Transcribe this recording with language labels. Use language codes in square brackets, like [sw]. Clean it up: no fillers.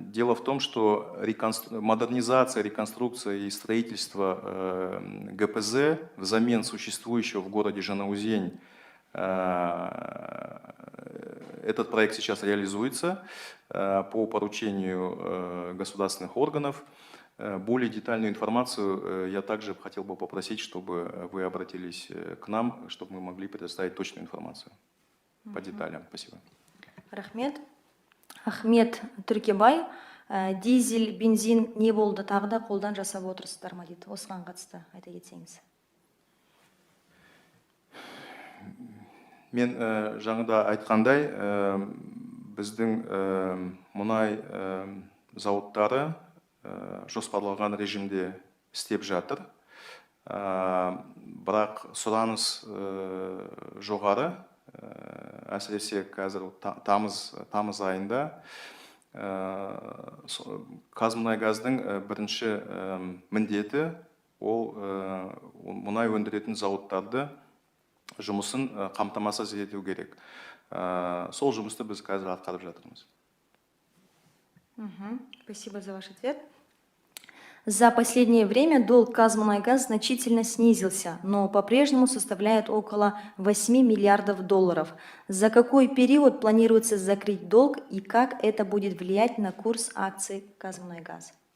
[ru] Дело в том, что модернизация, реконструкция и строительство ГПЗ взамен существующего в городе Жанаузень, этот проект сейчас реализуется по поручению государственных органов. Более детальную информацию я также хотел бы попросить, чтобы вы обратились к нам, чтобы мы могли предоставить точную информацию по деталям. Спасибо. [kk] Рахмет. Ахмет Түркебай, дизель, бензин не болды тағы да қолдан жасап отырсыздар ма дейді. Осыған қатысты айта кетсеңіз. Мен жаңында айтқандай, біздің мұнай зауыттары жоспарланған режимде істеп жатыр. Бірақ сұраныс жоғары, әсіресе қазір тамыз айында Қазмұнайгаздың бірінші міндеті ол мұнай өндіретін зауыттарды жұмысын қамтамасыз ету керек. Сол жұмысты біз қазір атқарып жатырмыз. [ru] Спасибо за ваш ответ. За последнее время долг Казмунайгаз значительно снизился, но по-прежнему составляет около 8 миллиардов долларов. За какой период планируется закрыть долг и как это будет влиять на курс акций Казмунайгаз?